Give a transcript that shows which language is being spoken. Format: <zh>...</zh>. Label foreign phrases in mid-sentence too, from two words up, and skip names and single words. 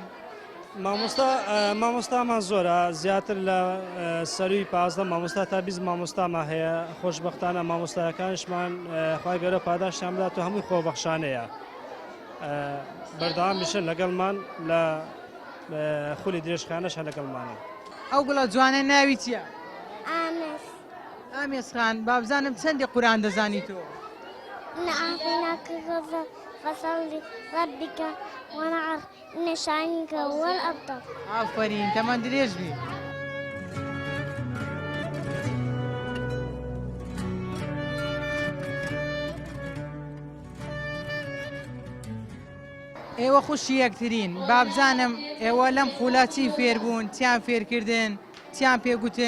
<ckb>مامۆستامان زۆرە زیاتر لە سەروی 15 مامۆستا تا 20 مامۆستامان هەیە خۆشبەختانە مامۆستایەکانشمان خوای گەورە پاداشیان بدات و هەمووی خۆبەخشانەیە بەردەوام بشن لەگەڵمان لە خولی درێژخانەش هە لەگەڵمانە. ئەو گوڵە جوانە ناوی چییە؟ ئامێز. ئامێز خان بابزانم چەندی قورئان دەزانی تۆ؟</ckb> <ar>أعطيناك فصل ربك ونعر إن شانئك هو الأبتر.</ar> <ckb>ئافرین تەمان درێژ بی. ئێوە خوشی یەکترین بابزانم ئێوە لەم خولا چی فێربوون چیان فێرکردن چیان پێگوتن؟</ckb>